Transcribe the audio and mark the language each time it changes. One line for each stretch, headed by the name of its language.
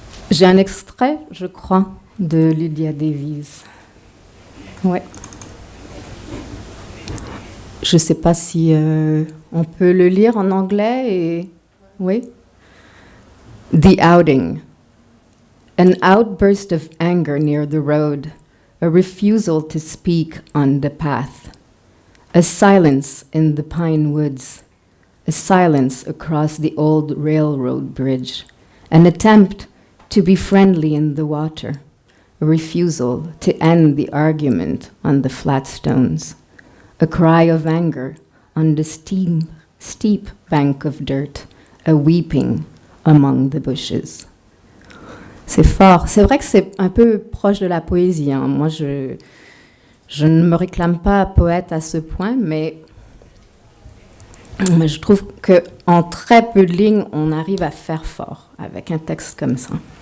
French: J'ai un extrait, je crois, de Lydia Davies. Ouais. Je ne sais pas si on peut le lire en anglais. Et... Oui.
English: The outing. An outburst of anger near the road. A refusal to speak on the path. A silence in the pine woods. A silence across the old railroad bridge. An attempt to be friendly in the water. A refusal to end the argument on the flat stones. A cry of anger on the steep bank of dirt. A weeping among the bushes.
French: C'est fort. C'est vrai que c'est un peu proche de la poésie. Hein. Moi, je ne me réclame pas poète à ce point, mais je trouve qu'en très peu de lignes, on arrive à faire fort avec un texte comme ça.